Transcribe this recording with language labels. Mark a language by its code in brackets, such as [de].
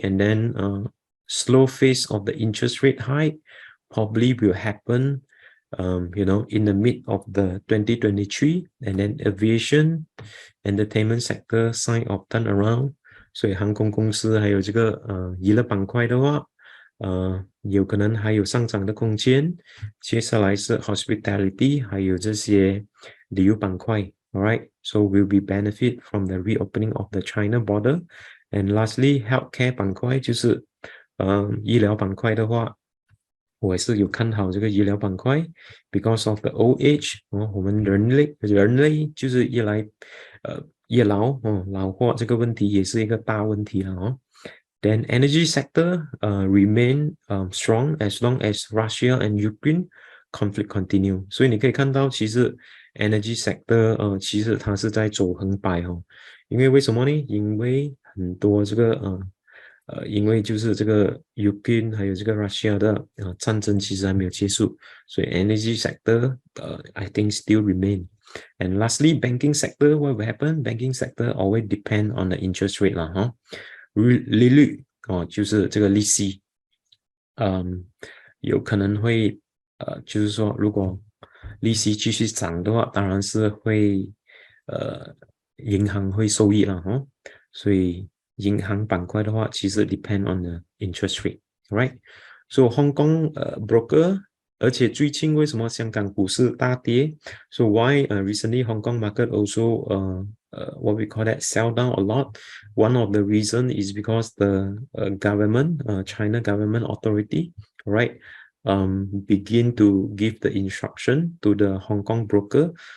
[en] And then slow phase of the interest rate hike probably will happen in the mid of the 2023, and then aviation entertainment sector sign of turnaround. [zh] 所以航空公司还有这个娱乐板块的话有可能还有上涨的空间。接下来是 [en] hospitality [zh] 还有这些旅游板块 [en] alright, so we'll be benefit from the reopening of the China border. And lastly [zh] healthcare 板块就是医疗板块的话我也是有看好这个医疗板块 [en] because of the old age [zh] 我们人类就是越老老化这个问题也是一个大问题了 [en] Then energy sector remain strong as long as Russia and Ukraine conflict continue. [zh] 所以你可以看到其实 energy sector 其实它是在走横摆因为为什么呢？因为很多这个因为就是这个 Ukraine 还有这个 Russia 的战争其实还没有结束，所以 [en] energy sector I think still remain. And lastly, banking sector, what will happen? Banking sector always depend on the interest rate [zh] 啦利率就是这个利息有可能会就是说如果利息继续涨的话当然是会银行会受益了所以银行板块的话其实 [en] depend on the interest rate, right? So Hong Kong broker [zh] 而且最近为什么香港股市大跌 [en] So why recently Hong Kong market also what we call that sell down a lot? One of the reason is because the government, China government authority, right, begin to give the instruction to the Hong Kong broker